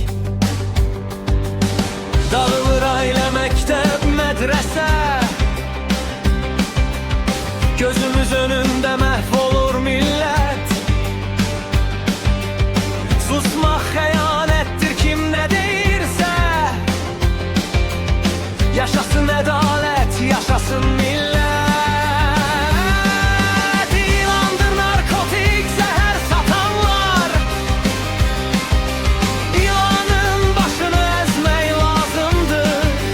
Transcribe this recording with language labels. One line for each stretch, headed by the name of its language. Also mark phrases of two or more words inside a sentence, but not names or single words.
Turkish: Dağılır aile, mektep, medrese. Gözümüz önünde mahvolur millet.
Azerbaijani: Susmak xəyanətdir kim ne deyirsə. Yaşasın ədalət, yaşasın millət. İlandır narkotik zəhər satanlar. İlanın başını əzmək lazımdır.